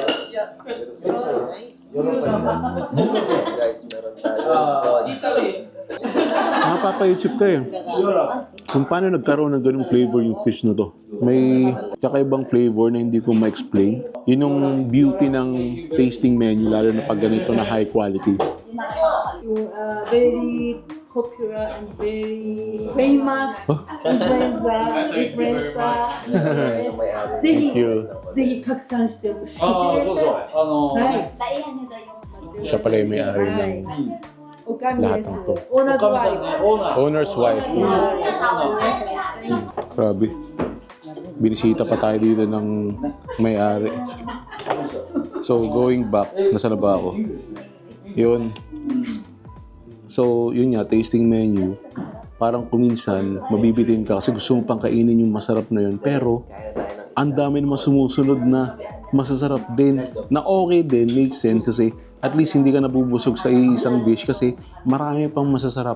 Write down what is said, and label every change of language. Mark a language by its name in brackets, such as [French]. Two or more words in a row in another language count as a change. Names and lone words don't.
[Filipino] Guys, meron tayo. Napapaisip ka eh. Kung paano nagkaroon ng ganung flavor yung fish na to. May kakaibang flavor na hindi ko ma-explain. Yun yung beauty ng tasting menu, lalo na pag ganito na [English] high quality. Yung very popular and very famous influencer. Thank you. [Japanese] ぜひ拡散してほしい。ああ、そうそう。はい。 [Filipino] Siya pala yung may-ari ng [Japanese] おかみです [Filipino] lahat ng to. [Japanese] オーナーズワイフ。 [English] Owner's wife. Grabe. [Filipino] Binisita pa tayo dito ng may-ari. [English] So, going back, [Filipino] nasa na ba ako? Yun. So, yun nga, tasting menu. Parang kuminsan, mabibitin ka kasi gusto mo pang kainin yung masarap na yun. Pero, ang dami naman sumusunod na masasarap din. Na okay din, [English] makes sense [Filipino] kasi at least hindi ka nabubusog sa isang dish kasi marami pang masasarap.